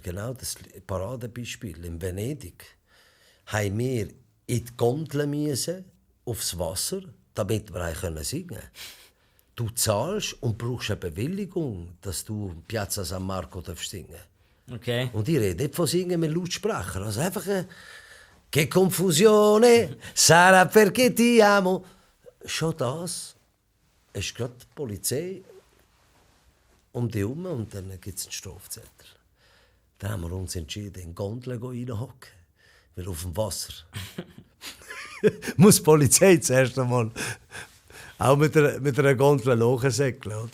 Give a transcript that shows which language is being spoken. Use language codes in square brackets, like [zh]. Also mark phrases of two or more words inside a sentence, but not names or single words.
[de] Genau das Paradebeispiel. In Venedig haben wir in die Gondel müssen, aufs Wasser, damit wir singen können. Du zahlst und brauchst eine Bewilligung, dass du Piazza San Marco singen darfst. Okay. Und ich rede nicht von Singen mit Lautsprecher. Also einfach [it] «Che confusione, sarà perché ti amo». [de] Schon das ist gerade die Polizei um dich herum und dann gibt es einen Strafzettel. Dann haben wir uns entschieden, in Gondeln reinhocken, weil auf dem Wasser muss die Polizei zuerst einmal auch mit einer Gondel hochsäckeln, oder?